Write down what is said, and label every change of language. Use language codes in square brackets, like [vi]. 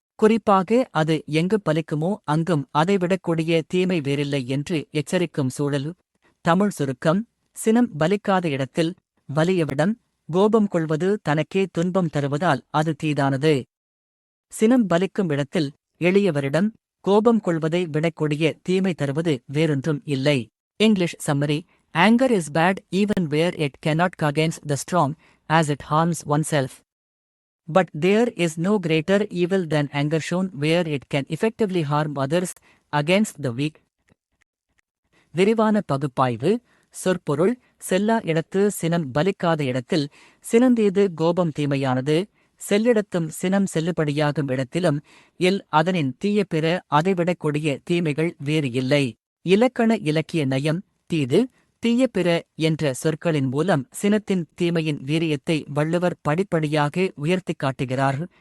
[ta] குறிப்பாக அது எங்கு பலிக்குமோ அங்கும் அதைவிடக்கூடிய தீமை வேறில்லை என்று எச்சரிக்கும் சூழல். தமிழ் சுருக்கம்: சினம் பலிக்காத இடத்தில் வலியவிடம் கோபம் கொள்வது தனக்கே துன்பம் தருவதால் அது தீதானது. சினம் பலிக்கும் இடத்தில் எளியவரிடம் கோபம் கொள்வதை விடக்கூடிய தீமை தருவது வேறொன்றும் இல்லை. [en] English summary: Anger is bad even where it cannot against the strong, as it harms oneself. But there is no greater evil than anger shown where it can effectively harm others against the weak. [ta] விரிவான பகுப்பாய்வு. சொற்பொருள்: செல்லா இடத்து சினம் பலிக்காத இடத்தில் சினந்தீது கோபம் தீமையானது. செல்லிடத்தும் சினம் செல்லுபடியாகும் இடத்திலும் அதனின் தீய பிற அதைவிடக்கூடிய தீமைகள் வேறு இல்லை. இலக்கண இலக்கிய நயம்: தீது, தீய பிற என்ற சொற்களின் மூலம் சினத்தின் தீமையின் வீரியத்தை வள்ளுவர் படிப்படியாக உயர்த்திக் காட்டுகிறார்.